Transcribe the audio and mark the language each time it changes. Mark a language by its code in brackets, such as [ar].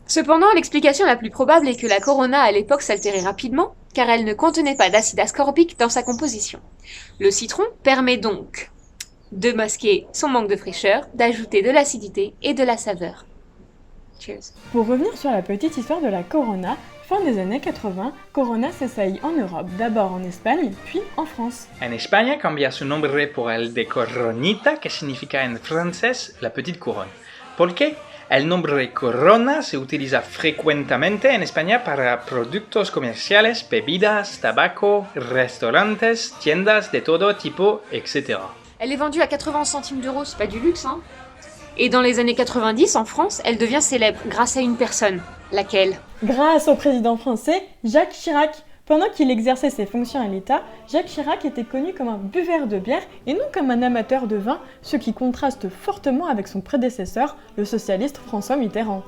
[fr] Cependant, l'explication la plus probable est que la Corona à l'époque s'altérait rapidement, car elle ne contenait pas d'acide ascorbique dans sa composition. Le citron permet donc de masquer son manque de fraîcheur, d'ajouter de l'acidité et de la saveur. [en] Cheers. [fr] Pour revenir sur la petite histoire de la Corona, fin des années 80, Corona s'essaye en Europe, d'abord en Espagne, puis en France. [es] En España cambia su nombre por el de Coronita, que significa en francés [fr] la petite couronne. [es] ¿Por qué? El nombre Corona se utiliza frecuentemente en España para productos comerciales, bebidas, tabaco, restaurantes, tiendas de todo tipo, etc. [fr] Elle est vendue à 80 centimes d'euros, c'est pas du luxe, hein. Et dans les années 90, en France, elle devient célèbre grâce à une personne. Laquelle ? Grâce au président français Jacques Chirac. Pendant qu'il exerçait ses fonctions à l'État, Jacques Chirac était connu comme un buveur de bière et non comme un amateur de vin, ce qui contraste fortement avec son prédécesseur, le socialiste François Mitterrand.